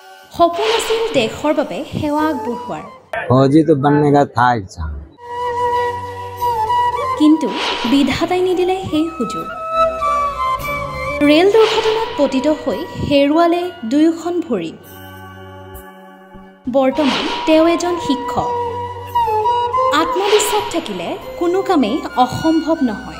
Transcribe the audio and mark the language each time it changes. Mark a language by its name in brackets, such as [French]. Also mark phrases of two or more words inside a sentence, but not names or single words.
[Assamese] সপোন আছিল দেশৰ বাবে সেৱা আগবঢ়োৱাৰ। [Hindi] फौजी तो बनने का था इच्छा, [Assamese] কিন্তু বিধাতাই নিদিলে সেই সুযোগ। ৰেল দুৰ্ঘটনাত পতিত হৈ হেৰুৱালে দুয়োখন ভৰি। বৰ্তমান তেওঁ এজন শিক্ষক। আত্মবিশ্বাস থাকিলে কোনো কামেই অসম্ভৱ নহয়।